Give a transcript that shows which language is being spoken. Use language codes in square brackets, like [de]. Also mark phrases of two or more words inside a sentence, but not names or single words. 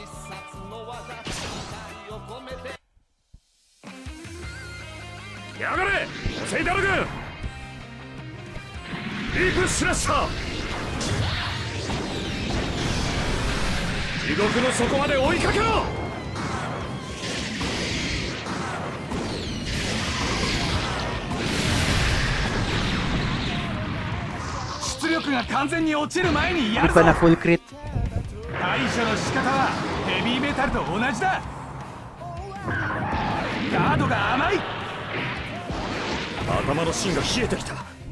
[ja] Yagare! Seidaru-gun! ディープスラッシャー、地獄の底まで追いかけろ。出力が完全に落ちる前にや [tl] Hindi [ja] る [tl] pa [ja] ぞ。 [en] na full crit. [ja] 対処の仕方はヘビーメタルと同じだ。ガードが甘い。頭の芯が冷えてきた。